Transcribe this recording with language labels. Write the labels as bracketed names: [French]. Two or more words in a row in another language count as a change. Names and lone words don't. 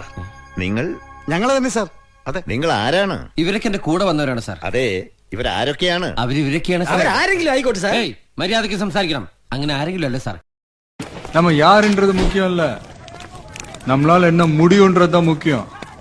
[Malayalam] നിങ്ങൾ? ഞങ്ങൾ തന്നെ സാർ. അതെ. നിങ്ങൾ ആരാണ്? ഇവരൊക്കെ എന്റെ കൂടെ വന്നവരാണ് സാർ. അതെ, ഇവരാരൊക്കെയാണ്? അവരിവരൊക്കെയാണ് സാർ. ആരെങ്കിലും ആയിക്കോട്ടെ സാർ. മര്യാദയ്ക്ക് സംസാരിക്കണം. അങ്ങനെ ആരെങ്കിലും അല്ല സാർ. [Tamil] நம்ம யாருன்றது முக்கியம் இல்ல, நம்மளால என்ன முடியும்ன்றதுதான் முக்கியம்.